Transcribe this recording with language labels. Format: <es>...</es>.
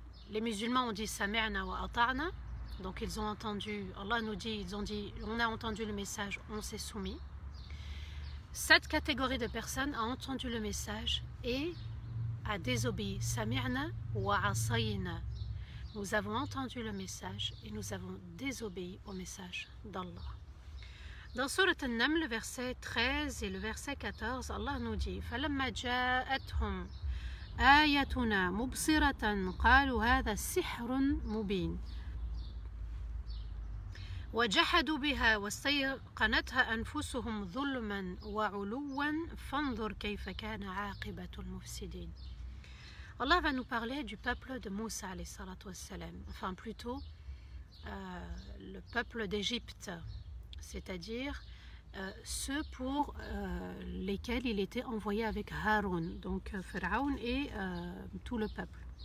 <fr>Les musulmans ont dit Sami'na wa ata'na, donc ils ont entendu, Allah nous dit, ils ont dit, on a entendu le message, on s'est soumis. Cette catégorie de personnes a entendu le message et a désobéi. Sami'na wa asayna. Nous avons entendu le message et nous avons désobéi au message d'Allah.</fr> <ar>Dans Surat An-Naml, le verset 13 et le verset 14, Allah nous dit فَلَمَّا جَاءَتْهُمْ آيَتُنَا مُبْصِرَةً قَالُوا هَذَا سِحْرٌ مُبِينٌ وَجَحَدُوا بِهَا وَاسْتَيْقَنَتْهَا أَنفُسُهُمْ ظُلْمًا وَعُلُوًّا فَانظُرْ كَيْفَ كَانَ عَاقِبَةُ الْمُفْسِدِينَ.</ar> <fr>Allah va nous parler du peuple de Moussa alayhi salatu wassalam, enfin plutôt le peuple d'Égypte, c'est-à-dire ceux pour lesquels il était envoyé avec Haroun, donc Pharaon et tout le peuple.</fr>